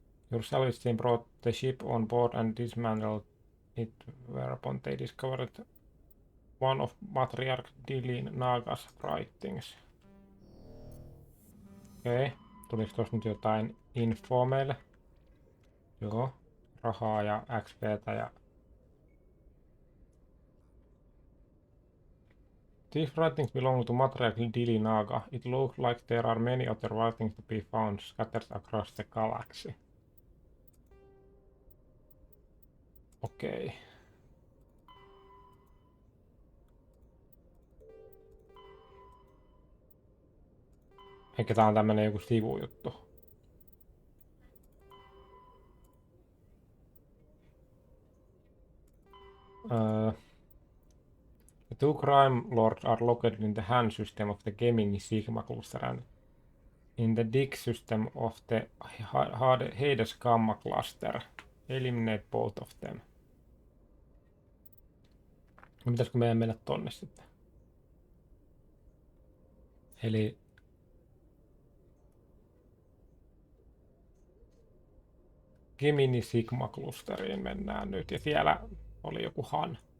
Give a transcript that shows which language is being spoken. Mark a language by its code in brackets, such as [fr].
[en] Your salvage team brought the ship on board and dismantled it, whereupon they discovered one of Matriarch Dilin Naga's writings. [fi] Okei, tuliko tuossa nyt jotain infoa meille? Joo, rahaa ja XPtä ja... [en] These writings belong to Matriarch Dili Naga. It looks like there are many other writings to be found scattered across the galaxy. [fi] Okei. Eikä tää on tämmönen joku sivujuttu. [en] The two crime lords are located in the hand system of the Gemini Sigma cluster and in the dig system of the Hades Gamma cluster. Eliminate both of them. [fi] Pitäisikö meidän mennä tonne sitten? Eli... Gemini Sigma clusteriin mennään nyt ja siellä oli joku Han.